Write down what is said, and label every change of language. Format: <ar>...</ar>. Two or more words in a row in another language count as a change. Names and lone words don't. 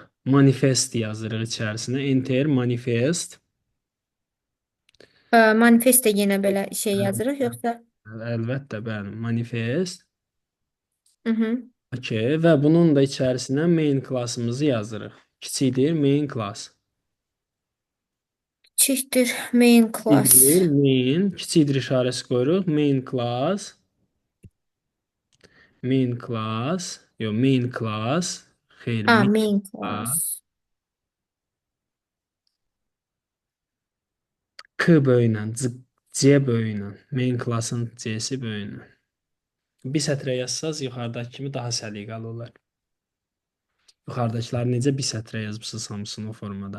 <az>Manifest yazırıq içərisinə.</az> <en>Enter manifest.</en> <az>Manifestdə yenə belə şey yazırıq, yoxsa? Əlbəttə, bəli. Manifest. Hı hı. OK, və bunun da içərisinə</az> <en>main klassımızı</en> <az>yazırıq. Kiçikdir</az> <en>main class.</en> <az>Kiçikdir main Kiçikdir class. main. Kiçikdir işarəsi qoyuruq.</az> <en>Main class. Main class. Yox, main class. Xeyr, main Main class. class.</en> <az>K böyüylə, C böyüylə.</az> <en>Main classın</en> <az>C-si böyüylə. Bir sətrə yazsaz yuxarıdakı kimi daha səliqəli olar. Yuxarıdakıları necə bir sətrə yazmısınız hamısını o formada.</az>